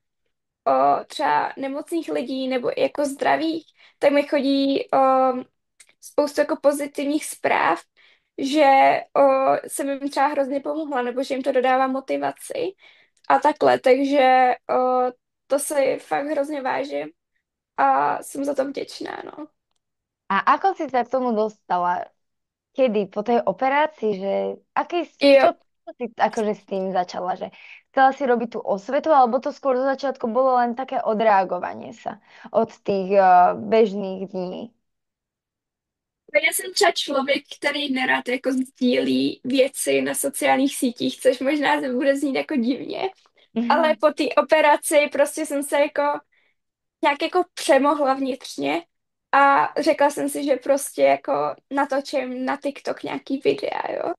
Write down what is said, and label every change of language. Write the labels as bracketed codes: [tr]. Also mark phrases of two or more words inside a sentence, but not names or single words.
[cs] třeba nemocných lidí nebo i jako zdravých, tak mi chodí spoustu jako pozitivních zpráv, že jsem jim třeba hrozně pomohla, nebo že jim to dodává motivaci a takhle, takže to si fakt hrozně vážím a jsem za to vděčná, no. [sk] a ako si sa k tomu dostala? Kedy? Po tej operácii, že čo, Jo, čo si akože s tým začala? Že chcela si robiť tú osvetu, alebo to skôr do začiatku bolo len také odreagovanie sa od tých bežných dní? [cs] já jsem třeba člověk, který nerad jako sdílí věci na sociálních sítích, což možná se bude znít jako divně, ale po té operaci prostě jsem se jako nějak jako přemohla vnitřně a řekla jsem si, že prostě jako natočím na TikTok nějaký videa, jo.